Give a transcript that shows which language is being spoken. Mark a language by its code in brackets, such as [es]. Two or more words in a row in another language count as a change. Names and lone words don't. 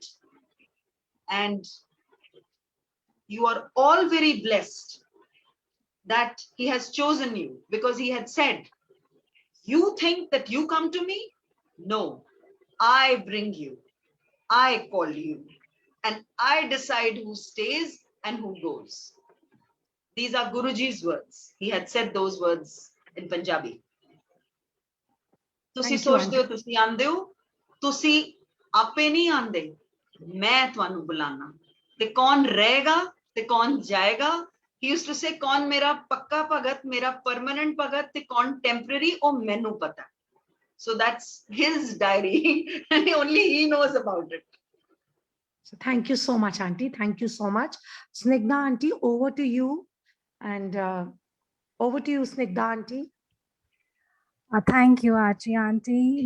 [en] And you are all very blessed that he has chosen you, because he had said, you think that you come to me? No, I bring you, I call you, and I decide who stays and who goes. These are Guruji's words. He had said those words in Punjabi. [pa] ਤੁਸੀਂ [en] Thank you, [pa] ਸੋਚਦੇ ਹੋ ਤੁਸੀਂ ਆਂਦੇ ਹੋ, ਤੁਸੀਂ ਆਪੇ ਨਹੀਂ ਆਂਦੇ, ਮੈਂ ਤੁਹਾਨੂੰ ਬੁਲਾਣਾ, ਤੇ ਕੌਣ ਰਹੇਗਾ ਤੇ ਕੌਣ ਜਾਏਗਾ। [en] He used to say [pa] ਕੌਣ ਮੇਰਾ ਪੱਕਾ ਭਗਤ, ਮੇਰਾ permanent ਭਗਤ ਤੇ ਕੌਣ temporary, ਉਹ ਮੈਨੂੰ ਪਤਾ। [en] So that's his diary and only he knows about it. So thank you so much, Auntie. Thank you so much. Snigdha Auntie, over to you. And over to you, Snigdha Auntie. Thank you, Archie Auntie.